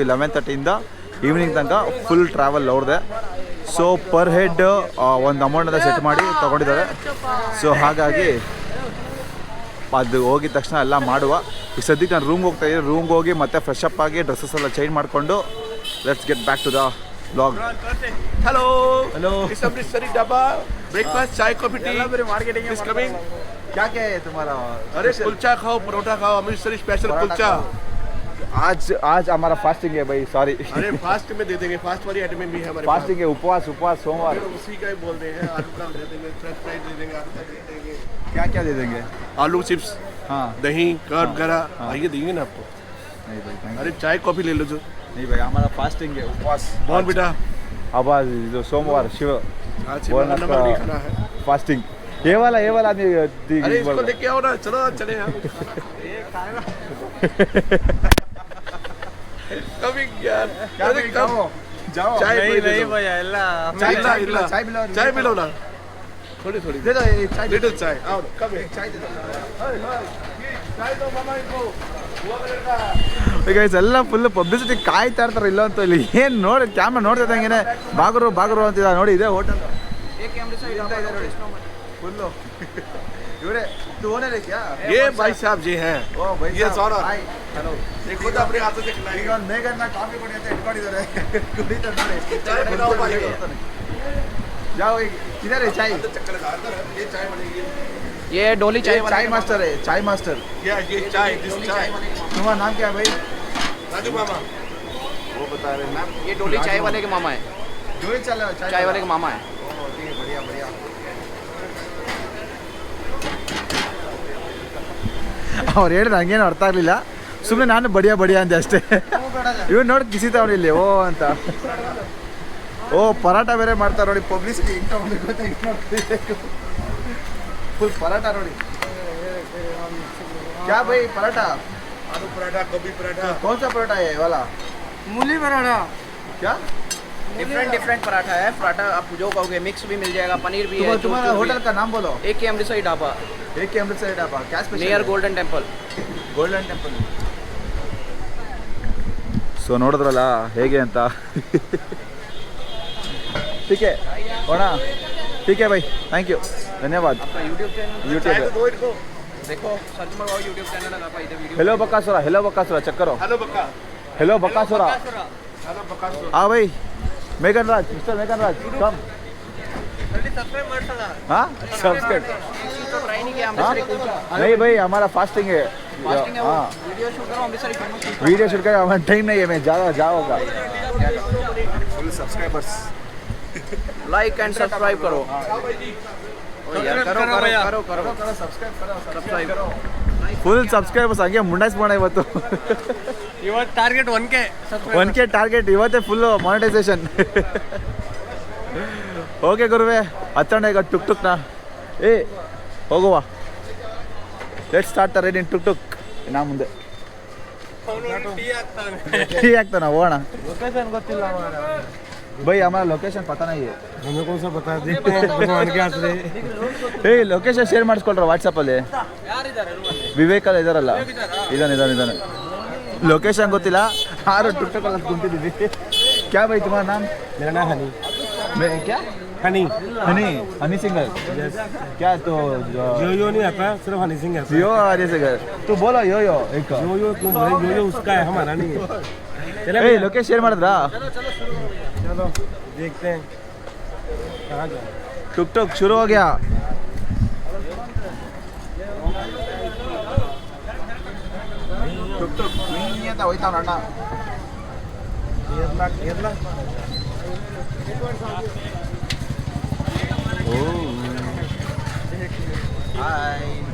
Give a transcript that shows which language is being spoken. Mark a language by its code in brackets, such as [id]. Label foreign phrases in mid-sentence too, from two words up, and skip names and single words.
[kn] 11:30ಇಂದ ಈವ್ನಿಂಗ್ ತನಕ [en] full travel [kn] ಅವ್ರದ್ದೇ. ಸೊ [en] per head [kn] ಒಂದು ಅಮೌಂಟನ್ನು ಸೆಟ್ ಮಾಡಿ ತೊಗೊಂಡಿದ್ದಾರೆ. ಸೊ ಹಾಗಾಗಿ ಅದು ಹೋಗಿದ ತಕ್ಷಣ ಎಲ್ಲ ಮಾಡುವ. ಈ ಸದ್ಯಕ್ಕೆ ನಾನು ರೂಮ್ಗೆ ಹೋಗಿ ಮತ್ತೆ [en] fresh up [kn] ಆಗಿ ಡ್ರೆಸ್ಸಸ್ ಎಲ್ಲ ಚೇಂಜ್ ಮಾಡಿಕೊಂಡು [en] let's get back to the blog. Hello. Hello. It's Amritsari Dhaba. Breakfast, chai, coffee, tea. Marketing is coming. [hi] क्या क्या है तुम्हारा? अरे कुलचा खाओ, परोठा खाओ, अमृतसरी स्पेशल कुलचा. आज हमारा फास्टिंग है भाई, सॉरी. अरे फास्ट में दे देंगे, फास्ट वाली आइटम भी है हमारे फास्टिंग है, उपवास सोमवार. पास. उसी का ही बोल रहे हैं. आलू का दे देंगे, [en] French fries [hi] दे देंगे, आलू का दे देंगे. क्या क्या दे देंगे? आलू चिप्स, हाँ दही, कर्ड वगैरह आइए देंगे ना आपको. नहीं भाई [en] thank you. [hi] अरे चाय कॉफी ले लो जो. नहीं भाई हमारा फास्टिंग है, उपवास. बहुत बेटा. अब आज जो सोमवार शिव आज बोलना नंबर नहीं खाना है. फास्टिंग. ये वाला अरे इसको लेके आओ ना, चलो चले हम. कमिंग यार. अरे कम जाओ. चाय नहीं भैया ಎಲ್ಲ चाय पिला. चाय पिलो ना. थोड़ी दे दो ये चाय. लिटिल चाय. आओ कम चाय दे दो. चाय दो मामा इनको. [kn] ಗೈಸ್ ಎಲ್ಲ ಫುಲ್ ಪಬ್ಲಿಸಿಟಿ ಕಾಯ್ತಾ ಇರ್ತಾರೆ ಇಲ್ಲ ಅಂತ. ಇಲ್ಲಿ ಏನು ನೋಡಿ ಕ್ಯಾಮ್ರಾ ನೋಡ್ತಾ ಇದ್ದಂಗೆ ಬಾಗರು ಅಂತಿದ್ದ ನೋಡಿ. ಇದೆ ಹೋಟೆಲ್ ಫುಲ್ಲು ಇವರೇ ಓನರ್ ಕ್ಯಾ? [hi] ये भाई साहब जी हैं. [kn] ಓ ಬೈ [en] Yes, honor. [kn] ಹಲೋ. [hi] देखो तो अपने हाथों से खिलाएंगे. [kn] ಈಗ ಒಂದು ಮೇಘನ್ನ ಕಾಫಿ ಕೊಡಿ ಅಂತ ಇಟ್ಕೊಂಡಿದ್ದಾರೆ. ಕುಡಿತಾರೆ ನೋಡಿ. [hi] चाय बनाओ भाई. जाओ किधर है चाय? चक्कर लगा रहा है. ये चाय बनेगी. ये डोली चाय चाय मास्टर है, चाय मास्टर. ये चाय दिस चाय. तुम्हारा नाम क्या है भाई? राजू मामा. वो बता रहे मैम. ये डोली चाय वाले के मामा है. जो ही चल रहा है चाय वाले के मामा है. ठीक है, बढ़िया बढ़िया. [kn] ಅವ್ರು ಹೇಳಿದ್ರೆ ಹಂಗೇನು ಅರ್ಥ ಆಗಲಿಲ್ಲ, ಸುಮ್ಮನೆ ನಾನು ಬಡಿಯಾ ಅಂದೆ ಅಷ್ಟೇ. ಇವ್ನು ನೋಡಿ ಕಿಸಿತಾವನು ಇಲ್ಲಿ ಓ ಅಂತ. ಓ ಪರಾಟ ಬೇರೆ ಮಾಡ್ತಾರೆ ನೋಡಿ, ಪಬ್ಲಿಸಿಟಿ ಹಿಂಗೆ ತಗೊಂಡು ಗೊತ್ತಾಗಿ ಫುಲ್ ಪರಾಟ ನೋಡಿ. [hi] क्या भाई पराठा? आलू पराठा, गोभी पराठा. कौन सा पराठा है ये वाला? मूली पराठा. क्या डिफरेंट पराठा है. पराठा आप जो कहोगे मिक्स भी मिल जाएगा, पनीर भी है. तुम्हारा होटल का नाम बोलो. एक के अमृतसरी ढाबा एक के अमृतसर ढाबा. क्या स्पेशल? [en] near Golden Temple. [kn] ಗೋಲ್ಡನ್ ಟೆಂಪಲ್. ಸೊ ನೋಡಿದ್ರಲ್ಲ ಹೇಗೆ ಅಂತ. [hi] ठीक है होना. ठीक है भाई, [en] thank you, [hi] धन्यवाद. आपका [en] YouTube channel [hi] यूट्यूब दो इनको. देखो, सर्च मारो [en] YouTube channel [hi] है आपका. इधर वीडियो हेलो बकासुरा चेक करो. हेलो बक्का. हेलो बकासुरा. हेलो बक्का. हाँ भाई मेघन राज, मिस्टर मेघन राज कम. [kn] ಸಬ್ಸ್ಕ್ರೈಬ್ ಮಾಡ್ಸಲ್ಲ. [hi] हाँ सब्सक्राइब. तो ट्राई नहीं किया हाँ अमृतसरी कुलचा. नहीं भाई हमारा फास्टिंग है. फास्टिंग है वो. हाँ [en] video shoot [hi] करो अमृतसरी फेमस. [en] video shoot [hi] कर हमारा टाइम नहीं है, मैं ज़्यादा जाऊँगा. [en] full subscribers. like and subscribe [hi] करो. ओ यार करो सब्सक्राइब करो. [en] full subscribers [kn] ಹಂಗೆ ಮುಂಡಾಯಿಸ್ಬೋಣ ಇವತ್ತು. ಇವತ್ತು ಟಾರ್ಗೆಟ್ 1K. 1K ಟಾರ್ಗೆಟ್ ಇವತ್ತೇ [en] full monetization. [kn] ಓಕೆ ಗುರುವೆ, ಹತ್ತೋಣ ಈಗ ಟುಕ್ನ. ಏ ಹೋಗುವ, [en] let start the ride in tuk. [kn] ನಾ ಮುಂದೆ ಟೀ ಆಗ್ತಾನ ಹೋಗೋಣ. ಲೊಕೇಶನ್ ಗೊತ್ತಿಲ್ಲ [hi] भाई हमारा लोकेशन पता नहीं है. हमें कौन सा पता है? देखते हैं भगवान के हाथ से. [kn] ಏ [en] location share [kn] ಮಾಡಿಸ್ಕೊಳ್ರ ವಾಟ್ಸಪ್ಪಲ್ಲಿ. ವಿವೇಕಲ್ಲ ಇದಾರಲ್ಲ, ಇದಾನೆ. ಲೊಕೇಶನ್ ಗೊತ್ತಿಲ್ಲ, ಯಾರು ಟುಕ್ ಅಲ್ಲಿ ಕುಂತಿದ್ದೀವಿ. [hi] क्या भाई तुम्हारा नाम? मेरा नाम हनी. मैं क्या? हनी. हनी सिंगर. क्या तो यो नहीं आता, सिर्फ हनी सिंह है. यो हनी सिंगर. तू बोलो यो एक. यो तुम बोले यो उसका है, हमारा नहीं है. [kn] ಏ [en] location share [kn] ಮಾಡಿದ್ರಾ? [hi] चलो देखते हैं कहाँ जाए. टुक शुरू हो गया. टुक [kn] ಅಂತ ಹೋಯ್ತಾವ ಅಣ್ಣ. [mr] घेरला. [kn] ಓ ಹಾಯ್.